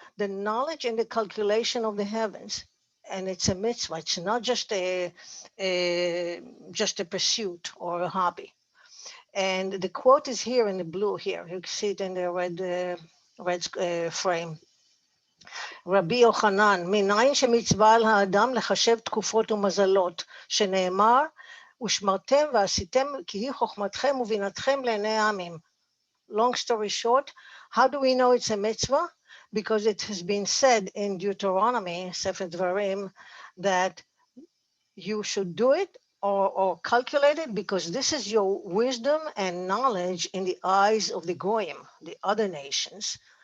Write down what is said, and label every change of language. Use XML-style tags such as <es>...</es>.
<en>The knowledge and the calculation of the heavens. And it's a mitzvah. It's not just a pursuit or a hobby. And the quote is here in the blue here. You can see it in the red frame.</en> <he>רבי יוחנן, מניין שמצווה על האדם לחשב תקופות ומזלות, שנאמר, ושמרתם ועשיתם כי היא חוכמתכם ובינתכם לעיני העמים.</he> <en>Long story short, how do we know it's a mitzvah? Because it has been said in Deuteronomy, Sefer Dvarim, that you should do it or calculate it because this is your wisdom and knowledge in the eyes of the Goyim, the other nations.</en>